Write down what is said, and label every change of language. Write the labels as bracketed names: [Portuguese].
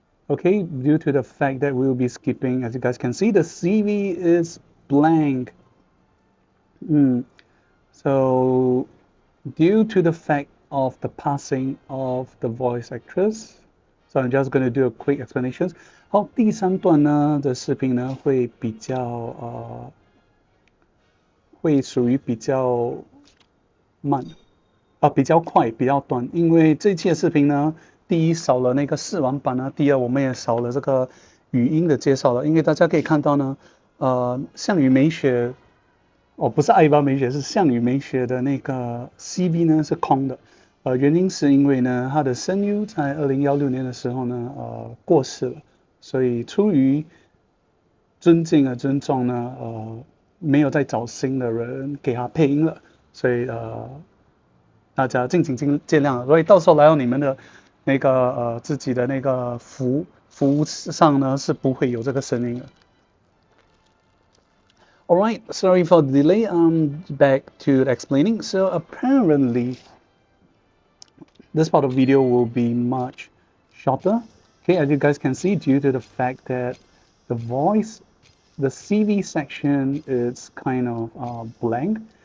[English] Okay, due to the fact that we'll be skipping, as you guys can see, the CV is blank. So due to the fact of the passing of the voice actress, so I'm just gonna do a quick explanation. [Chinese] 好，第3段呢的视频呢会比较会属于比较慢比较快比较短，因为这一期的视频呢，第一少了那个试玩版呢，第二我们也少了这个语音的介绍了，因为大家可以看到呢，项羽美雪不是艾巴美雪，是项羽美雪的那个 CV 呢是空的，原因是因为呢他的声优在2016年的时候呢过世了。所以出于尊敬和尊重呢，没有再找新的人给他配音了，所以大家敬请见谅。所以到时候来到你们的那个自己的那个服务上呢，是不会有这个声音的。 [English] Alright, sorry for the delay. Back to explaining. So apparently, this part of the video will be much shorter. Okay, as you guys can see, due to the fact that the CV section is kind of blank.